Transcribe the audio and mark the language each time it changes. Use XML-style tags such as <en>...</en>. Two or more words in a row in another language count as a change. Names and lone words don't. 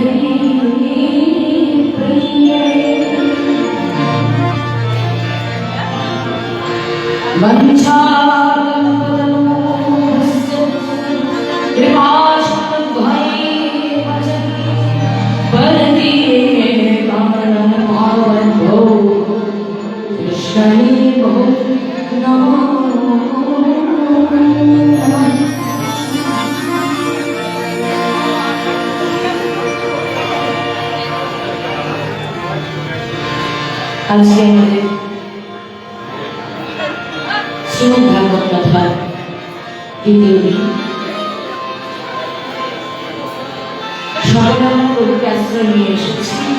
<sa>हरिप्रिये वञ्चाकल्पतरुभ्यश्च कृपाशुभैः परदीयेकाननं पावनभो कृष्णे बहु नमो नमः।</sa> <bn>আজকে আমাদের শ্রীমদ্ ভাগবত কথার দ্বিতীয় দিন সকালে আমরা প্রভুকে আশ্রয় নিয়ে এসেছি।</bn>